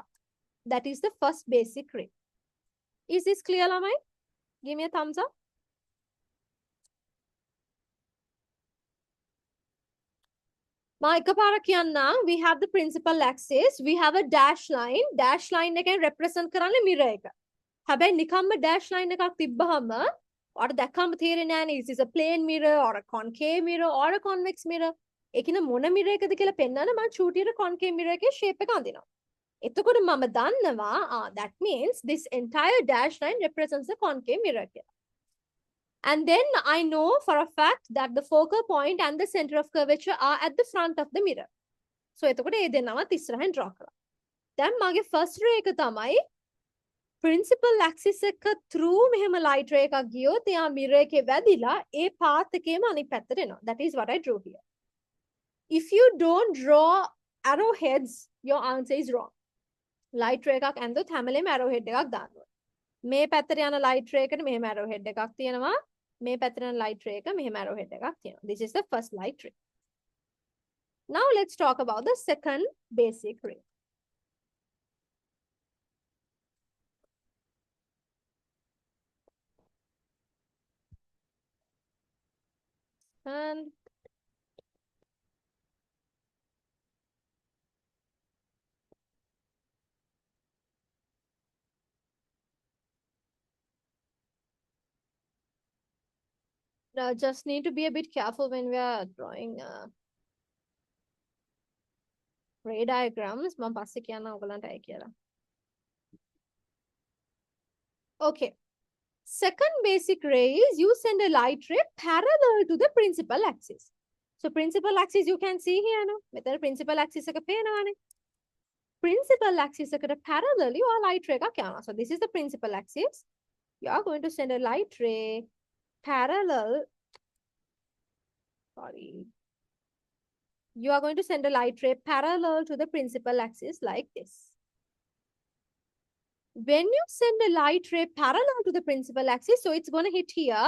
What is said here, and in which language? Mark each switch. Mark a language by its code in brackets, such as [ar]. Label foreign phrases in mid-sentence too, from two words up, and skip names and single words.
[en] That is the first basic ray. Is this clear, Lamai? Give me a thumbs up. We have the principal axis. We have a dash line. Dash line can represent [si] කරන්නේ mirror එක. හැබැයි නිකම්ම [en] dash line [si] එකක් තිබ්බහම ඔයාලට දැක්කම තේරෙන්නේ නැහැ, [en] is this a plane mirror or a concave mirror or a convex mirror? [si] ඒකින මොන mirror එකද කියලා පෙන්නන්න මම චූටියට [en] concave mirror [si] එකේ shape එක අඳිනවා. එතකොට මම දන්නවා [en] that means this entire dash line represents the concave mirror කියලා. And then I know for a fact that the focal point and the center of curvature are at the front of the mirror. [si] So එතකොට ඒ දෙන්නවත් ඉස්සරහින් draw කරා. දැන් මගේ [en] first ray [si] එක තමයි [en] principal axis [si] එක through මෙහෙම [en] light ray [si] එකක් ගියොත් එයා mirror එකේ වැදිලා ඒ path එකේම අනිත් පැත්තට එනවා. [en] That is what I drew here. If you don't draw arrowheads, your answer is wrong. Light ray [si] එකක් ඇන්දොත් හැමලේම arrowhead එකක් දාන්න ඕනේ. මේ පැත්තට යන [en] light ray [si] එකට මෙහෙම arrowhead එකක් තියෙනවා. මේ පැත්තට යන [en] light ray [si] එක මෙහෙම arrowhead එකක් තියෙනවා. [en] This is the first light ray. Now let's talk about the second basic ray. And just need to be a bit careful when we are drawing ray diagrams. [si] මම පස්සේ කියන්න ඔයගලන්ට අය කියලා. [en] Okay. Second basic ray is you send a light ray parallel to the principal axis. So principal axis you can see here no. [si] මෙතන [en] principal axis [si] එක පේනවානේ. [en] Principal axis [si] එකට [en] parallelly or light ray [si] එකක් යනවා. [en] So this is the principal axis. You are going to send a light ray parallel. Sorry. You are going to send a light ray parallel to the principal axis like this. When you send a light ray parallel to the principal axis, so it's going to hit here.